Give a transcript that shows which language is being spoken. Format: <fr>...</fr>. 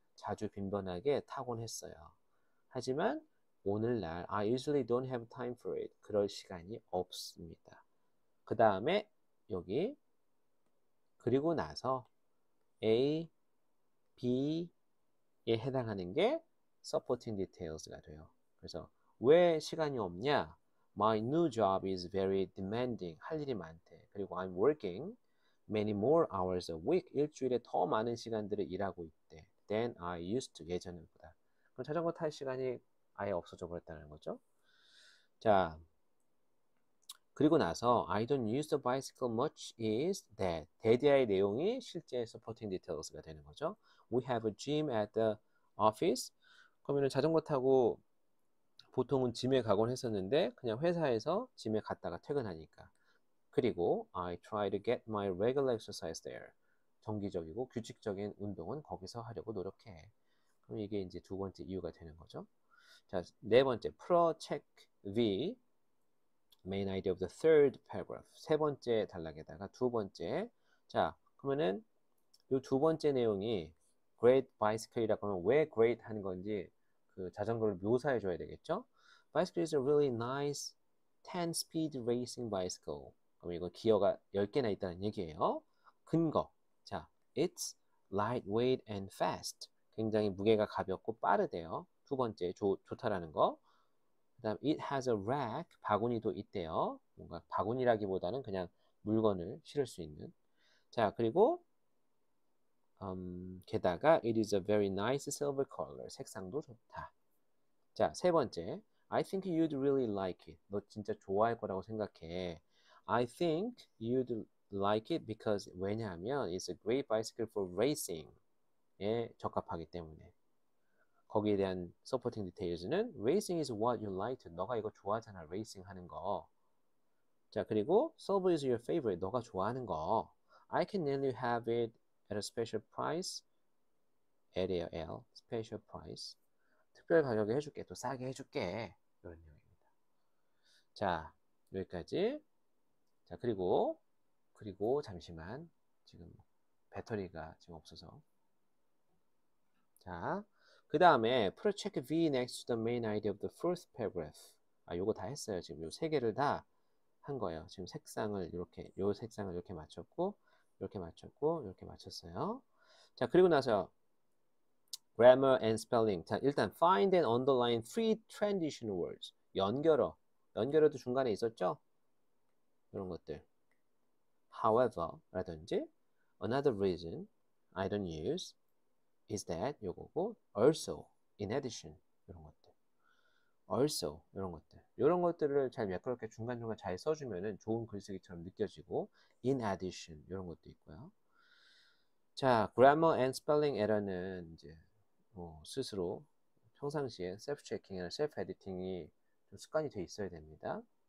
<ko>자주 빈번하게 타곤 했어요. 하지만 오늘날</ko> <en>I usually don't have time for it.</en> <ko>그럴 시간이 없습니다. 그 다음에 여기 그리고 나서 A, B에 해당하는 게 supporting details가 돼요. 그래서 왜 시간이 없냐?</ko> <en>My new job is very demanding.</en> <ko>할 일이 많대.</ko> <en>그리고 I'm working many more hours a week.</en> <ko>일주일에 더 많은 시간들을 일하고 있대.</ko> <en>Than I used to.</en> <ko>예전보다. 그럼 자전거 탈 시간이 아예 없어져 버렸다는 거죠.</ko> <en>자, 그리고 나서 I don't use the bicycle much is that.</en> <ko>대디아의 내용이 실제 supporting details가 되는 거죠.</ko> <en>We have a gym at the office.</en> <ko>그러면 자전거 타고 보통은 짐에 가곤 했었는데 그냥 회사에서 짐에 갔다가 퇴근하니까.</ko> <en>그리고 I try to get my regular exercise there.</en> <ko>정기적이고 규칙적인 운동은 거기서 하려고 노력해. 그럼 이게 이제 두 번째 이유가 되는 거죠.</ko> <en>자, 네 번째, check V, main idea of the third paragraph.</en> <ko>세 번째 단락에다가 두 번째. 자, 그러면은 이 두 번째 내용이 great bicycle이라고 하면 왜 great 하는 건지 그 자전거를 묘사해 줘야 되겠죠?</ko> <en>Bicycle is a really nice 10-speed racing bicycle.</en> <ko>그럼 이거 기어가 10개나 있다는 얘기예요. 근거.</ko> <en>자, it's lightweight and fast.</en> <ko>굉장히 무게가 가볍고 빠르대요. 두 번째, 좋다라는 거.</ko> <en>그 다음, it has a rack.</en> <ko>바구니도 있대요. 뭔가 바구니라기보다는 그냥 물건을 실을 수 있는. 자, 그리고 게다가 it is a very nice silver color. 색상도 좋다. 자, 세 번째.</ko> <en>I think you'd really like it.</en> <ko>너 진짜 좋아할 거라고 생각해.</ko> <en>I think you'd like it because</en> <ko>왜냐하면</ko> <en>it's a great bicycle for racing</en> <ko>에 적합하기 때문에. 거기에 대한</ko> <en>supporting details는 racing is what you like.</en> <ko>너가 이거 좋아하잖아. racing 하는 거.</ko> <en>자, 그리고 silver is your favorite.</en> <ko>너가 좋아하는 거.</ko> <en>I can let you have it at a special price.</en> <ko>L이에요, L. special price. 특별 가격에 해줄게. 또 싸게 해줄게. 이런 내용입니다. 자, 여기까지. 자, 그리고 잠시만. 지금 배터리가 지금 없어서.</ko> <en>자, 그 다음에 put a check V next to the main idea of the first paragraph.</en> <ko>아, 요거 다 했어요. 지금 요 세 개를 다 한 거예요. 지금 색상을 이렇게, 요 색상을 이렇게 맞췄고, 이렇게 맞췄고, 이렇게 맞췄어요. 자, 그리고 나서 grammar and spelling.</ko> <en>자, 일단 find and underline three transition words.</en> <ko>연결어도 중간에 있었죠? 이런 것들.</ko> <en>However, 라든지 another reason I don't use is that</en> <ko>요거고</ko> <en>also, in addition 이런 것들.</en> <ko>also 이런 것들을 잘 매끄럽게 중간중간 잘 써주면은 좋은 글쓰기처럼 느껴지고 in addition 이런 것도 있고요. 자, grammar and spelling error는 이제 스스로 평상시에 셀프 체킹이나 셀프 에디팅이 좀 습관이 돼 있어야 됩니다.</ko>